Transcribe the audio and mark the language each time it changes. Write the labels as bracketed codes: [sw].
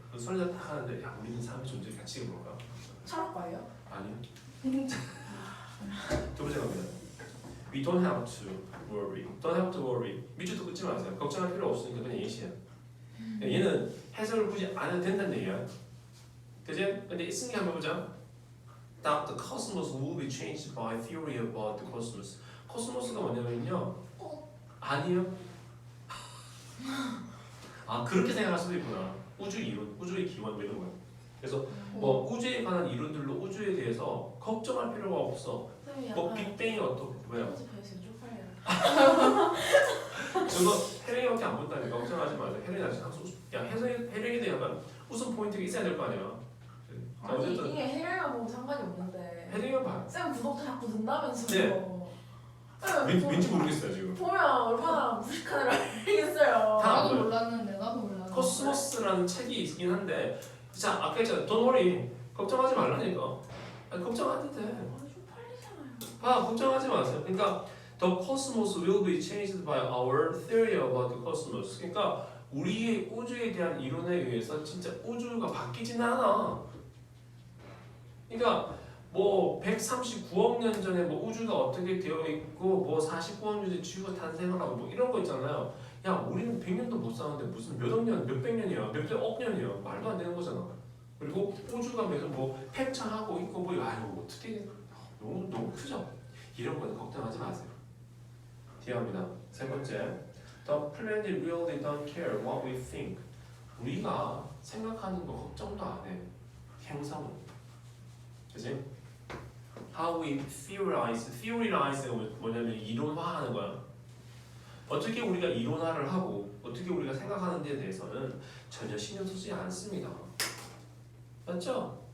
[ko] 그 소리가 딱 하는데 야 우리는 삶의 존재 가치가 뭘까? 철학과예요? 아니요. 두 번째 갑니다. [en] We don't have to worry. Don't have to worry. [ko] 밑줄도 끊지 마세요. 걱정할 필요 없으니까 그냥 예시야. 얘는 해석을 굳이 안 해도 된다는 얘기야. 그지? 근데 이 승리 한번 보자. [en] That the cosmos will be changed by theory about the cosmos. [ko] 코스모스가 뭐냐면요. 아니요. 그렇게 생각할 수도 있구나. 우주 이론, 우주의 기원 뭐 이런 거야. 그래서 뭐 우주에 관한 이론들로 우주에 대해서 걱정할 필요가 없어. 뭐 빅뱅이 어떻고 뭐야? 편집해서 쪽팔려요. 저거 해령이밖에 안 본다니까 걱정하지 마세요. 해령이 아직 항상 해령에 대한 약간 웃음 포인트가 있어야 될 거 아니야. 자, 아니 어쨌든 이게 해령이랑 보면 상관이 없는데 해령이 봐. 쌤 구독자 자꾸 는다면서요. 네. 왠지 모르겠어요 지금. 보면 얼마나 무식한 애를 알겠어요. 다 나도 뭐야? 몰랐는데 나도 몰랐는데. 코스모스라는 책이 있긴 한데 자 아까 했잖아. [en] Don't worry. [ko] 걱정하지 말라니까. 걱정 안 해도 돼. 아니 쪽팔리잖아요. 걱정하지 마세요. 그러니까 [en] the cosmos will be changed by our theory about the cosmos. [ko] 그러니까 우리의 우주에 대한 이론에 의해서 진짜 우주가 바뀌진 않아. 그러니까 뭐 139억 년 전에 뭐 우주가 어떻게 되어 있고 뭐 49억 년 전에 지구가 탄생을 하고 뭐 이런 거 있잖아요. 야 우리는 100년도 못 사는데 무슨 몇억 년, 몇백 년이야, 몇억 년이야. 말도 안 되는 거잖아. 그리고 우주가 무슨 뭐 팽창하고 있고 뭐 아유 어떻게 너무 크죠. 이런 거는 걱정하지 마세요. 뒤합니다. 세 번째, [en] the planet really don't care what we think. [ko] 우리가 생각하는 거 걱정도 안 해. 행성은, 그지? [en] How we theorize, theorize가 [ko] 뭐냐면 이론화하는 거야. 어떻게 우리가 이론화를 하고 어떻게 우리가 생각하는 데에 대해서는 전혀 신경 쓰지 않습니다. 맞죠?